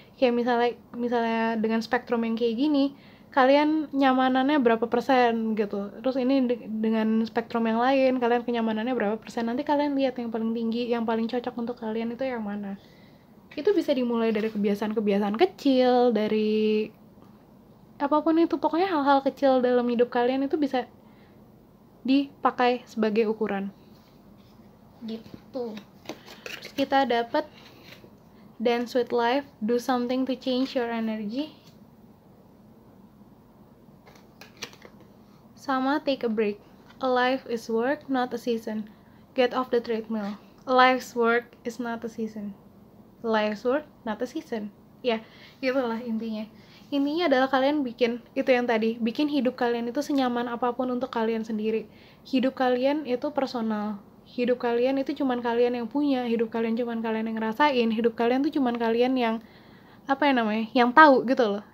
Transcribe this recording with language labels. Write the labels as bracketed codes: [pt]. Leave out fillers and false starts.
[id] Kayak misalnya dengan spektrum yang kayak gini, kalian nyamanannya berapa persen gitu, terus ini dengan spektrum yang lain kalian kenyamanannya berapa persen, nanti kalian lihat yang paling tinggi, yang paling cocok untuk kalian itu yang mana. Itu bisa dimulai dari kebiasaan-kebiasaan kecil, dari apapun itu, pokoknya hal-hal kecil dalam hidup kalian itu bisa dipakai sebagai ukuran gitu. Terus kita dapat [en] dance with life, do something to change your energy, sama take a break. A life is work, not a season. Get off the treadmill. A life's work is not a season. Life's work, not a season. [id] Ya, itulah intinya. Intinya adalah kalian bikin, itu yang tadi, bikin hidup kalian itu senyaman apapun untuk kalian sendiri. Hidup kalian itu personal. Hidup kalian itu cuman kalian yang punya. Hidup kalian cuman kalian yang ngerasain. Hidup kalian tuh cuman kalian yang, apa ya namanya, yang tahu gitu loh.